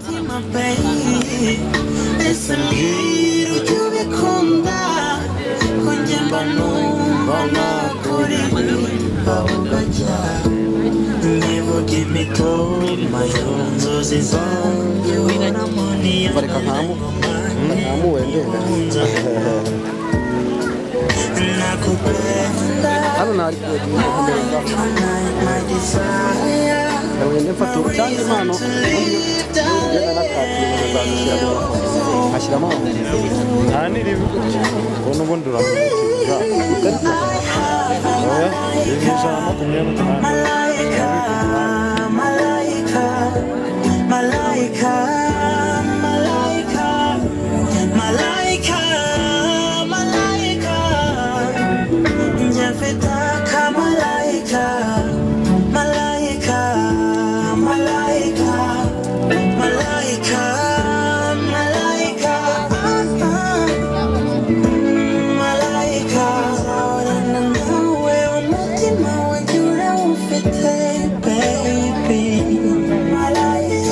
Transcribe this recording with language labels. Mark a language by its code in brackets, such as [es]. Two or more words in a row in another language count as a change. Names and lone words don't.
[rw] ese mbwira ujya ubikunda ko njye mba numva nakuririmba ugajya nkivuga imitoma y'inzozi zanjye ubonamo niyo nakupenda hano nari mfata cyangwa impano ashyiramo nta n'iribi ubona ubundi uramutira [sw] malaika malaika malaika malaika malaika malaika njafitaka malaika malaika malaika malaika malaika malaika zaorana nawe [rw] umutima wanjye urawufite [sw] baby malaika